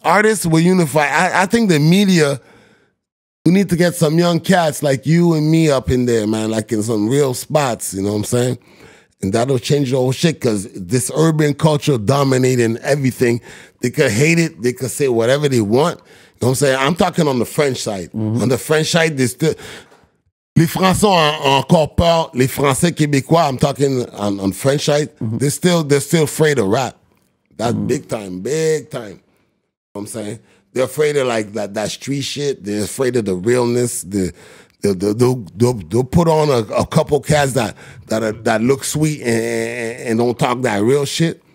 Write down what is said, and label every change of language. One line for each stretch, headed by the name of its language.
English: Artists we unify. I think the media, we need to get some young cats like you and me up in there, man, like in some real spots, you know what I'm saying? And that'll change the whole shit because this urban culture dominating everything. They could hate it. They could say whatever they want. You know what I'm saying? I'm talking on the French side. On the French side, they still...
French: Les Français ont encore peur. Les Français Québécois,
English: I'm talking on French side, they're still afraid of rap. That's big time, big time. You know what I'm saying? They're afraid of like that street shit. They're afraid of the realness. They'll put on a couple cats that look sweet and don't talk that real shit.